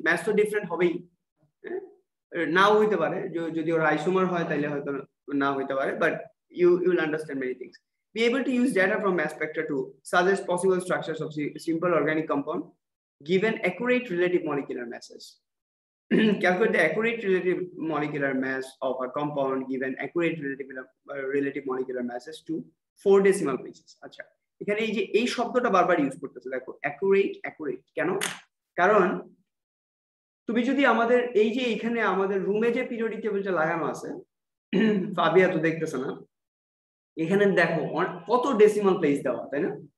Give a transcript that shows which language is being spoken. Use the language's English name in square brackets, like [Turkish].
[Bangla] Mass তো different হবেই, নাও হইতে পারে, যদি ওর আইসোমার হয় তাহলে হয়তো না হইতে পারে, but [English] you will understand many things. Be able to use data from mass spectra to suggest possible structures of simple organic compound given accurate relative molecular masses. Calculate the accurate relative molecular mass of a compound given accurate relative molecular masses to 4 decimal places. [Bangla] আচ্ছা, এখানে এই যে এই শব্দটা বারবার use করতেছে, দেখো accurate কেন? কারণ তুমি যদি আমাদের এই যে এখানে আমাদের রুমে যে পিরিয়ডিক টেবিলটা লাগানো আছে, ফাবিয়া তো দেখতেছ না, এখানে দেখো কত ডেসিমাল প্লেস দেওয়া, তাই না?